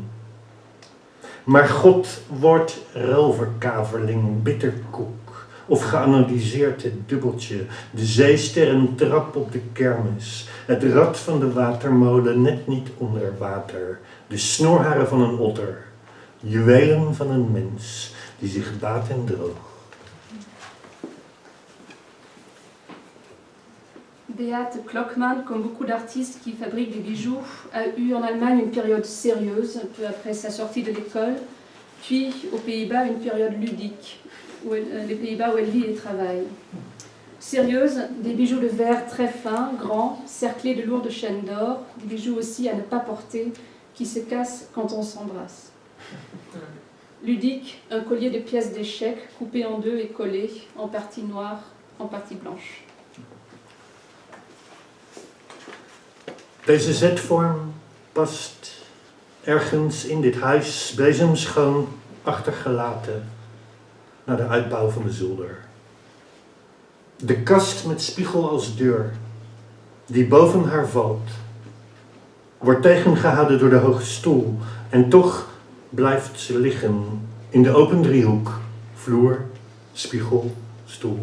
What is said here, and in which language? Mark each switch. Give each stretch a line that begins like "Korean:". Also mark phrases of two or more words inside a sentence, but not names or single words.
Dutch: Maar God wordt roverkaverling, bitterkoek of geanalyseerd het dubbeltje, de zeesterren trap op de kermis, het rad van de watermolen net niet onder water, de snorharen van een otter, juwelen van een mens die zich baat en droog.
French: Beate Klockmann, comme beaucoup d'artistes qui fabriquent des bijoux, a eu en Allemagne une période sérieuse, un peu après sa sortie de l'école, puis aux Pays-Bas une période ludique, les Pays-Bas où elle vit et travaille. Sérieuse, des bijoux de verre très fins, grands, cerclés de lourdes chaînes d'or, des bijoux aussi à ne pas porter, qui se cassent quand on s'embrasse. Ludique, un collier de pièces d'échecs coupé en deux et collé, en partie noire, en partie blanche.
Dutch: Deze zetvorm past ergens in dit huis bezemschoon achtergelaten naar de uitbouw van de zolder. De kast met spiegel als deur, die boven haar valt, wordt tegengehouden door de hoge stoel en toch blijft ze liggen in de open driehoek, vloer, spiegel, stoel.